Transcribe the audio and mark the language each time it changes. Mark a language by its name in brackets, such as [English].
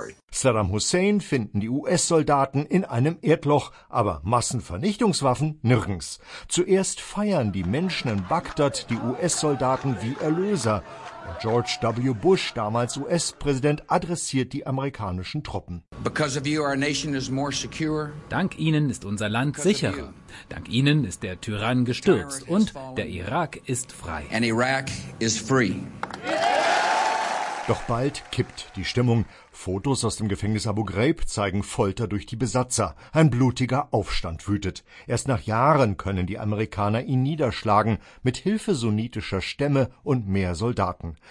[German] Saddam Hussein finden die US-Soldaten in einem Erdloch, aber Massenvernichtungswaffen nirgends. Zuerst feiern die Menschen in Bagdad die US-Soldaten wie Erlöser. George W. Bush, damals US-Präsident, adressiert die amerikanischen Truppen. [English] Because of you, our nation is more secure. [German] Dank Ihnen ist unser Land sicherer. Dank Ihnen ist der Tyrann gestürzt und der Irak ist frei. [English] And Iraq is free. [German] Doch bald kippt die Stimmung. Fotos aus dem Gefängnis Abu Ghraib zeigen Folter durch die Besatzer. Ein blutiger Aufstand wütet. Erst nach Jahren können die Amerikaner ihn niederschlagen, mit Hilfe sunnitischer Stämme und mehr Soldaten.